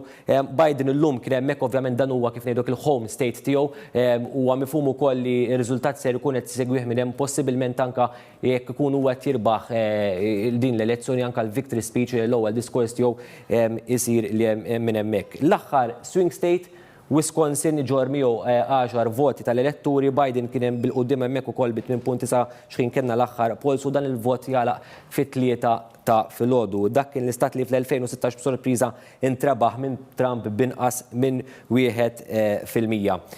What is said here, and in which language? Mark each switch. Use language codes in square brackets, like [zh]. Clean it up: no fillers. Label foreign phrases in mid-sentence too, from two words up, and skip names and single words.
[mt] Biden illum kien hemmhekk ovvjament dan huwa kif ngħidok il- [en] home state [mt] tiegħu huwa mifhum ukoll li r-riżultat ser ikun qed isegwih minn hemm possibilment anke jekk ikun huwa qed jirbaħ din l-elezzjoni anke l- [en] victory speech [mt] l-ewwel diskors tiegħu isir li minn hemmhekk. L-aħħar [en] swing state [mt] Wisconsin ġormiju 10 voti tal-elettori, Biden kien hemm bil-qudiem hemmhekk ukoll b'2.9 x'kien kellna l-aħħar polls u dan il-vot jalaq fit-3 ta' filgħodu. Dak kien l-istat li fl-2016 b'sorpriża intrebaħ minn Trump b'inqas minn 1%.